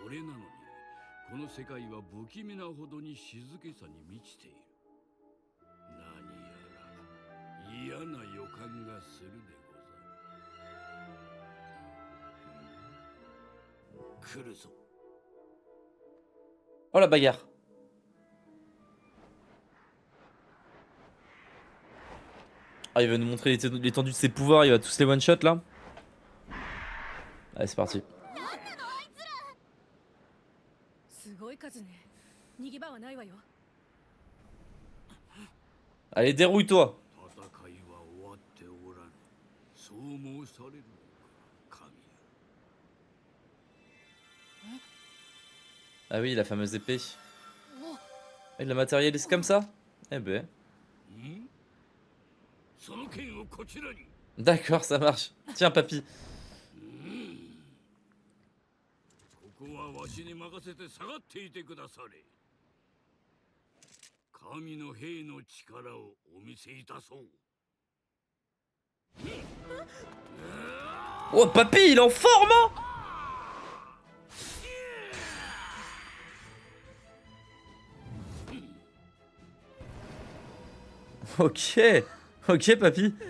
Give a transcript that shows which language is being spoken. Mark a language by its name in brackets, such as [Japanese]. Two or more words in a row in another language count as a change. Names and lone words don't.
[Japanese] それなのにこの世界は不気味なほどに静けさに満ちている。何やら嫌な予感がするでござる。来るぞ。 [French] Oh la bagarre. Ah, il va nous montrer l'étendue de ses pouvoirs, il va tous les one-shot là. Allez, c'est parti. Allez, dérouille-toi. [Japanese] 戦いは終わっておらぬ。そう申されるのか、神よ。 [French] Ah oui, la fameuse épée. Il la matérialise comme ça? Eh ben. [Japanese] その剣をこちらに。 [French] D'accord, ça marche. Tiens, papy. [Japanese] ここはわしに任せて下がっていてくだされ。神の兵の力をお見せいたそう。 [French] Oh, papy, il est en forme, hein? Ok, ok, papy.